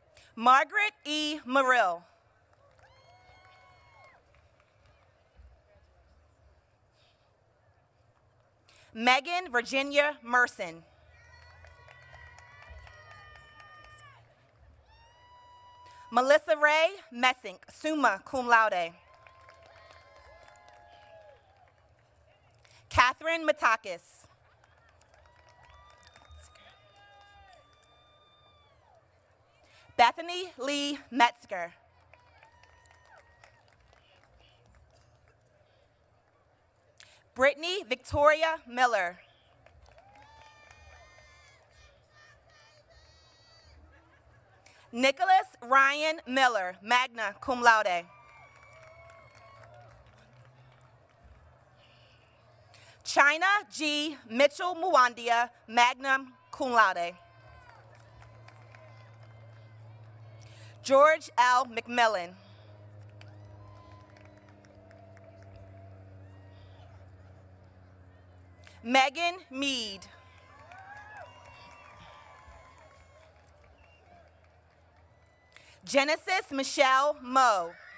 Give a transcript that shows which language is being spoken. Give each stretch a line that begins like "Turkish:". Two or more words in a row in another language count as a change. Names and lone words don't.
English: Margaret E. Murill. Megan Virginia Merson. Melissa Ray Messink,
Latin: summa cum laude.
English: Catherine Matakis. Bethany Lee Metzger. Brittany Victoria Miller. Nicholas Ryan Miller,
Latin: magna cum laude.
English: China G. Mitchell Muwandia,
Latin: magna cum laude.
English: George L. McMillan. Megan Mead. Genesis Michelle Moe.